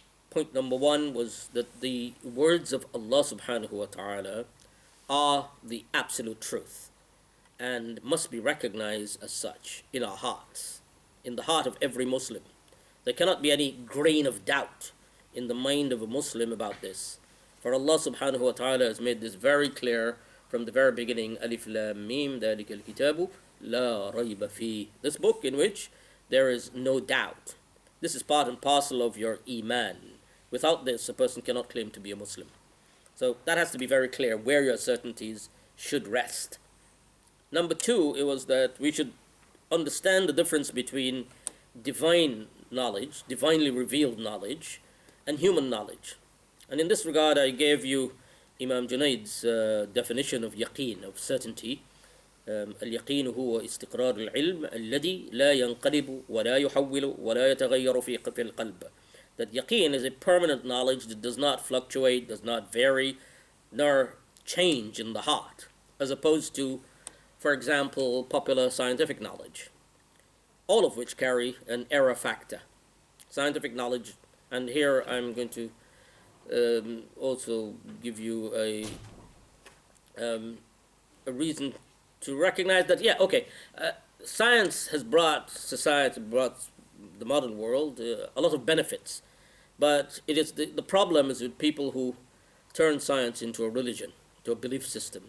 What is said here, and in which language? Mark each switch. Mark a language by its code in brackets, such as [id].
[en] Point number one was that the words of Allah subhanahu wa ta'ala are the absolute truth and must be recognized as such in our hearts, in the heart of every Muslim. There cannot be any grain of doubt in the mind of a Muslim about this. For Allah subhanahu wa ta'ala has made this very clear from the very beginning. [ar] Alif Lam Mim, ذَلِكَ الْكِتَابُ لَا رَيْبَ فِيهِ. [en] This book in which there is no doubt. This is part and parcel of your Iman. Without this, a person cannot claim to be a Muslim. So that has to be very clear where your certainties should rest. Number two, it was that we should understand the difference between divine knowledge, divinely revealed knowledge, and human knowledge. And in this regard, I gave you Imam Junaid's definition of yaqeen, of certainty. [ar] اليقين هو استقرار العلم الذي لا ينقلب ولا يحول ولا يتغير في القلب. [en] That yaqeen is a permanent knowledge that does not fluctuate, does not vary, nor change in the heart, as opposed to, for example, popular scientific knowledge, all of which carry an error factor. Scientific knowledge, and here I'm going to also give you a reason to recognize that, science has brought society, brought the modern world a lot of benefits, but it is the problem is with people who turn science into a religion, to a belief system.